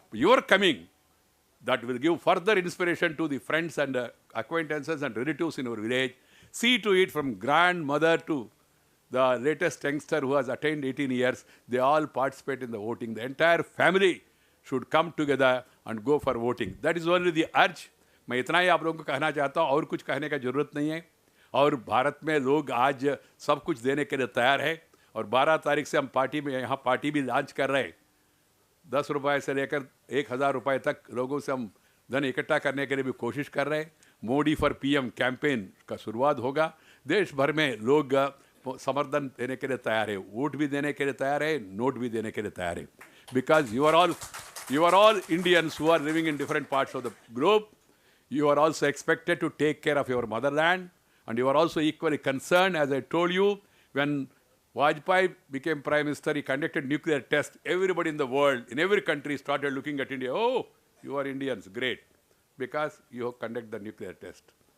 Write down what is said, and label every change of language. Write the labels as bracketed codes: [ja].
[en] Your coming, that will give further inspiration to the friends and acquaintances and relatives in our village. See to it from grandmother to the latest youngster who has attained 18 years, they all participate in the voting. The entire family should come together and go for voting. That is only the urge. [hi] मैं इतना ही आप लोगों को कहना चाहता हूँ, और कुछ कहने का जरूरत नहीं है. और भारत में लोग आज सब कुछ देने के लिए तैयार है. और 12 तारीख से हम पार्टी में यहाँ पार्टी भी लॉन्च कर रहे हैं. 10 रुपये से लेकर 1000 रुपये तक लोगों से हम धन इकट्ठा करने के लिए भी कोशिश कर रहे हैं. मोदी फॉर पीएम कैंपेन का शुरुआत होगा. देश भर में लोग समर्थन देने के लिए तैयार है, वोट भी देने के लिए तैयार है, नोट भी देने के लिए तैयार है. [en] Because you are all Indians who are living in different parts of the globe. You are also expected to take care of your motherland, and you are also equally concerned, as I told you, when Vajpayee became Prime Minister, he conducted nuclear tests. Everybody in the world, in every country, started looking at India. Oh, you are Indians, great, because you conduct the nuclear test.